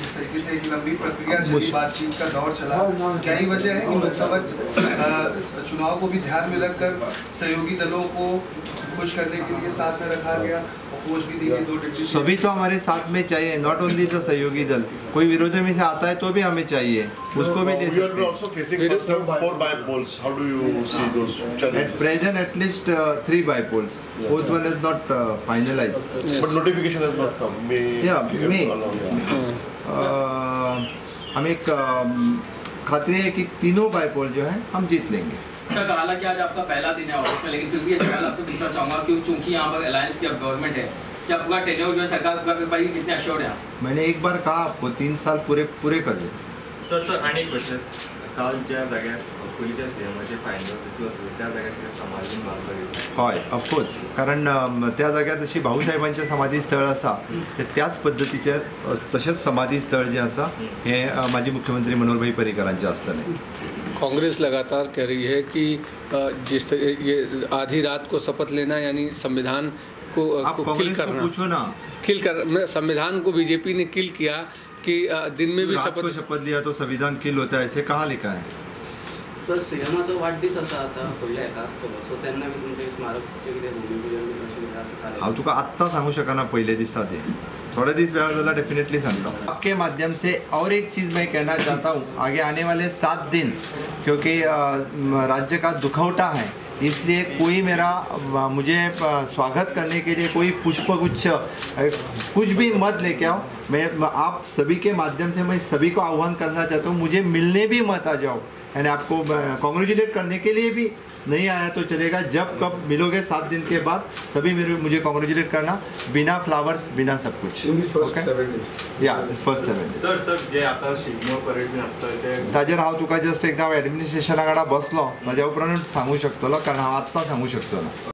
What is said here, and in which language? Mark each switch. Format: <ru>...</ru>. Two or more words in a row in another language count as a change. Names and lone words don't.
<hi>जिस तरीके से एक लंबी प्रक्रिया चली, बातचीत का दौर चला, क्या ही वजह है कि लोकसभा चुनाव को भी ध्यान में रखकर सहयोगी दलों को खुश करने के लिए साथ में रखा गया? सभी तो हमारे साथ में चाहिए,</hi> <en>not only the</en> <hi>सहयोगी दल. कोई विरोधी में से आता है तो भी हमें चाहिए, उसको भी ले सकते हैं.</hi> <en>At present at least 3 bypolls. Fourth one is not finalized. But notification has not come. May.</en> <hi>हमें खातिर है कि तीनों बाइपोल जो है हम जीत लेंगे. सर, हालांकि आज आपका पहला दिन है ऑफिस में, लेकिन फिर भी ये सवाल आपसे पूछना चाहूँगा कि चूंकि यहाँ पर अलायंस की अब गवर्नमेंट है, क्या आपका टेन्योर जो है सरकार का भाई कितने अश्योर्ड है? मैंने एक बार कहा आपको 3 साल पूरे कर दिए.</hi> <kok>सर आणि एक क्वेश्चन, काल ज्या जाग्यार पयलींच्या सीएमाचे फायनल त्या जाग्यार समाधीन बांदपाक येता? हय, ऑफकोर्स, कारण त्या जाग्यार जशी भाऊसाहेबांचें समाधी स्थळ आसा त्याच पद्दतीचे तशेंच समाधी स्थळ जें आसा हें माजी मुख्यमंत्री मनोहर पर्रिकरांचें आसतलें.</kok> <hi>कांग्रेस लगातार कह रही है कि जिस तरह ये आधी रात को शपथ लेना यानी संविधान को किल करना, पूछो ना, किल कर संविधान को बीजेपी ने किल किया कि दिन में भी शपथ लिया तो संविधान किल होता है, ऐसे कहाँ लिखा है?</hi> <kok>सर सीएमचा वाढदिवस असा आता पहिल्या एका आसतलो सो तेन्ना बी तुमचे स्मारकचे कितें भूमिपूजन बी अशें कितें आसता? हांव तुका आत्ता सांगू शकना पहले दिसा ते, थोड़े दिस वेळ जाला डेफिनेटली सांगता।</kok> <hi>आपके माध्यम से और एक चीज़ मैं कहना चाहता हूँ, आगे आने वाले 7 दिन क्योंकि राज्य का दुखौटा है, इसलिए कोई मुझे स्वागत करने के लिए कोई पुष्पगुच्छ कुछ भी मत लेके आओ। मैं आप सभी के माध्यम से मैं सभी को आह्वान करना चाहता हूँ, मुझे मिलने भी मत आ जाओ, यानी आपको कॉन्ग्रेचुलेट करने के लिए भी नहीं आया तो चलेगा। जब कब मिलोगे 7 दिन के बाद तभी मुझे कॉन्ग्रेचुलेट करना, बिना फ्लावर्स बिना सब कुछ।</hi> <en>first 7 days या first 7 days</en> <kok>सर जे आता शिगमो परेड बी आसता ते ताजेर हांव तुका जस्ट एकदा ॲडमिनिस्ट्रेशना कडेन बसलो, म्हाज्या उपरांत सांगू शकतलो, कारण हांव आत्तां सांगू शकतलो।</kok>